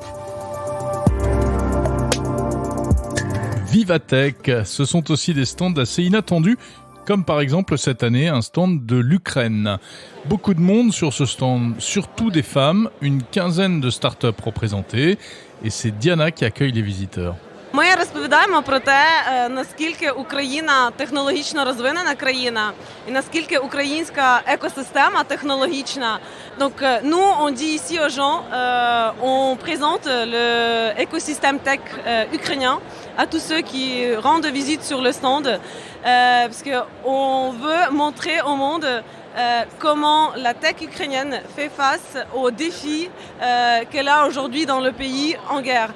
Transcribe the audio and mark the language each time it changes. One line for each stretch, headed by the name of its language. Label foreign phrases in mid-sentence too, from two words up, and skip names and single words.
French: Vivatech, ce sont aussi des stands assez inattendus, comme par exemple cette année un stand de l'Ukraine. Beaucoup de monde sur ce stand, surtout des femmes, une quinzaine de startups représentées, et c'est Diana qui accueille les visiteurs.
Ukrainian: Ми розповідаємо про те, наскільки Україна технологічно розвинена країна і наскільки українська екосистема технологічна.
French: Donc nous on dit ici aux gens, on présente l'écosystème tech ukrainien à tous ceux qui rendent visite sur le stand parce que on veut montrer au monde comment la tech ukrainienne fait face aux défis qu'elle a aujourd'hui dans le pays en guerre.